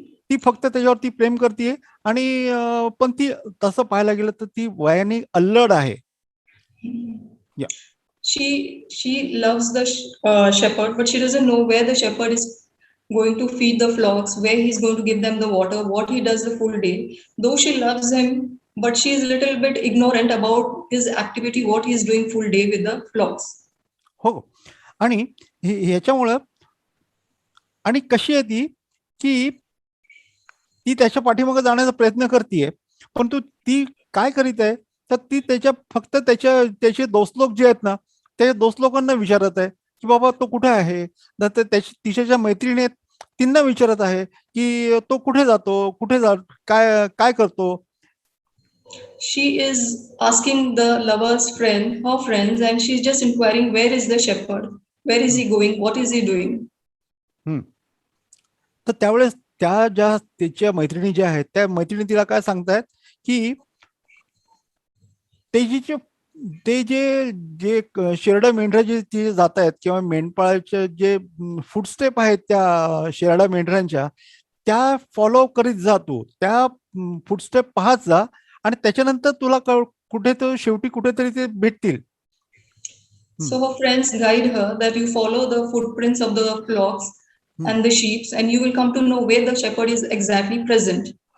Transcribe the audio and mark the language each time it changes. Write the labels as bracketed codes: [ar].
[mr] ती फक्त त्याच्यावरती प्रेम करते. आणि पण ती तसं पाहायला गेलं तर ती वयाने अल्लड आहे. [en] She loves the shepherd, but she doesn't know where the shepherd is going to feed the flocks, where he's going to give them the water, what he does the full day. Though she loves him, but she is a little bit ignorant about his activity, what he is doing full day with the flocks. [mr] हो. आणि ह्याच्यामुळं आणि कशी आहे ती, की ती त्याच्या पाठीमागे जाण्याचा प्रयत्न करतेय, परंतु ती काय करीत आहे तर ती फक्त त्याचे दोस्त लोक जे आहेत ना, त्या दोस्त लोकांना विचारत आहे की बाबा तो कुठे आहे. तिच्या ज्या मैत्रिणी आहेत त्यांना विचारत आहे की तो कुठे जातो, काय करतो. [en] She is asking the lover's her friends, and she's just inquiring where is the shepherd, where is he going, what is he doing. [mr] तर त्यावेळेस त्याच्या मैत्रिणी ज्या आहेत त्या मैत्रिणी तिला काय सांगतायत की ते जे शेरडा मेंढरा जे जात आहेत किंवा मेंढपाळाचे जे फुटस्टेप आहेत त्या शेरडा मेंढरांच्या, त्या फॉलो करीत जा, तू त्या फुटस्टेप पाहत जा आणि त्याच्यानंतर तुला शेवटी कुठेतरी ते भेटतील. [en] So her friends guide her that you follow the footprints of the flocks and the sheep, and you will come to know where the shepherd is exactly present.